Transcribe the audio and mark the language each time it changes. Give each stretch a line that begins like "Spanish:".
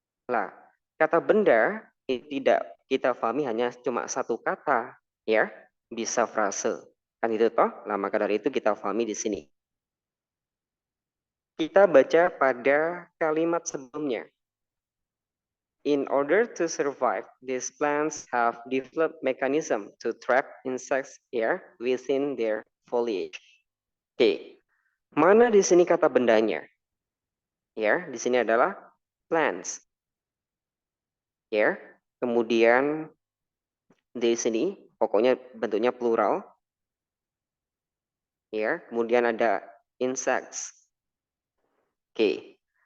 Indonesian: Lah, kata benda tidak kita pahami hanya cuma satu kata, ya, bisa frase. Kan itu toh? Nah, maka dari itu kita pahami di sini. Kita baca pada kalimat sebelumnya.
English: In order to survive, these plants have developed mechanism to trap insects air within their foliage.
Indonesian: Oke, mana di sini kata bendanya? Ya, di sini adalah plants. Ya, kemudian di sini pokoknya bentuknya plural. Ya, kemudian ada insects. Oke.